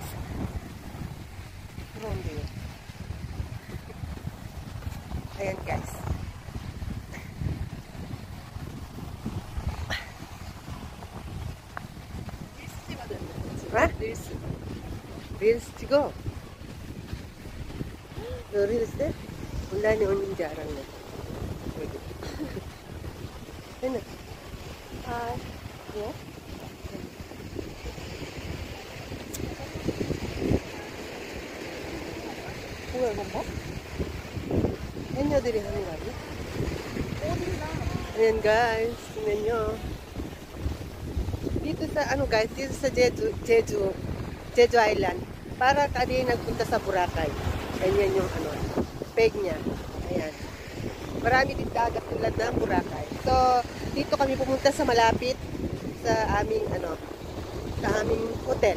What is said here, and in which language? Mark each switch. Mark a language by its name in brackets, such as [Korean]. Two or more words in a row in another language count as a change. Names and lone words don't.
[Filipino] Pero hindi yun. Ayan guys. Ha? [Korean] Reels 찍어. 너 reels 돼? 온라인에 오는 줄 알았네. 됐네. 아, 예? 뭐야, 이건 뭐? 해녀들이 하는 거 아니야? [Filipino] Ayan guys, tingnan nyo. Dito sa guys, dito sa Jeju Island, para kami nagpunta sa Boracay. Ganyan yung peg niya. Ayan. Marami din dagat tulad ng Boracay. So, dito kami pumunta sa malapit sa aming sa aming hotel.